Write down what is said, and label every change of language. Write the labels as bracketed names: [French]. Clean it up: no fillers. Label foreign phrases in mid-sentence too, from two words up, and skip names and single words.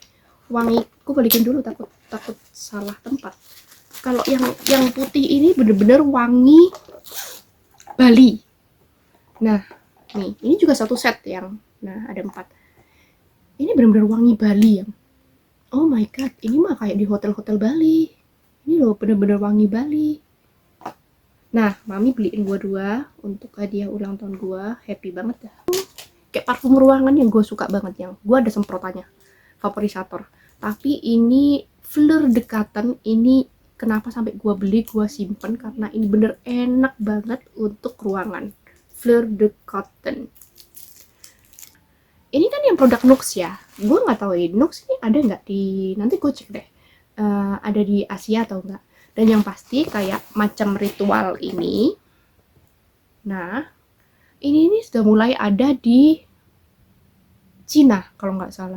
[Indonesian] Gue balikin dulu, takut salah tempat. Kalau yang putih ini bener-bener wangi Bali. Nah, nih, ini juga satu set yang, nah ada 4. Ini bener-bener wangi Bali yang, [English] oh my god, [Indonesian] ini mah kayak di hotel-hotel Bali. Ini loh bener-bener wangi Bali. Nah, mami beliin gue 2 untuk hadiah ulang tahun gue. Happy banget dah. Kayak parfum ruangan yang gue suka banget, yang gue ada semprotannya, vaporisator. Tapi ini Fleur de Cotton, ini kenapa sampai gue beli, gue simpen karena ini bener enak banget untuk ruangan. Fleur de Cotton. Ini kan yang produk Nux ya. Gue nggak tahu ini Nux ini ada nggak di, nanti gue cek deh. Ada di Asia atau enggak. Dan yang pasti kayak macam ritual ini. Nah, ini sudah mulai ada di Cina kalau nggak salah.